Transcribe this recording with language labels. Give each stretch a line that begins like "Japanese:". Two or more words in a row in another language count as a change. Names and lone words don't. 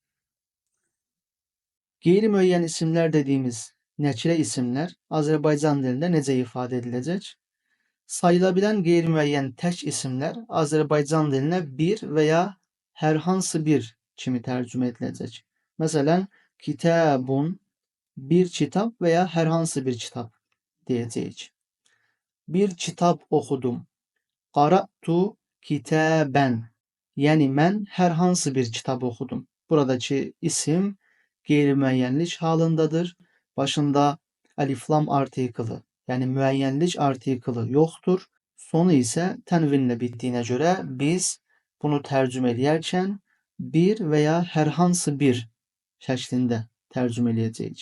Azerbaijani: Qeyri-müəyyən isimlər dediyimiz nəkirə isimlər Azərbaycan dilində necə ifadə ediləcək? Sayılabilən qeyri-müəyyən tək isimlər Azərbaycan dilinə bir və ya hər hansı bir kimi tərcümə ediləcək.
Turkish: Məsələn, kitabun, bir kitab veya herhansı bir kitap diyeceğiz. Bir kitap okudum.
Arabic: قرأتُ كتابًا.
Turkish: Yani mən herhansı bir kitap okudum.
Azerbaijani: Buradaki isim qeyri-müəyyənlik halındadır. Başında əlif-lam artiklı, yani müəyyənlik artiklı yoxdur. Sonu isə tənvinlə bitdiyinə görə biz bunu tərcümə edərkən
Turkish: bir veya herhansı bir
Azerbaijani: şəklində tərcümə edəcəyik.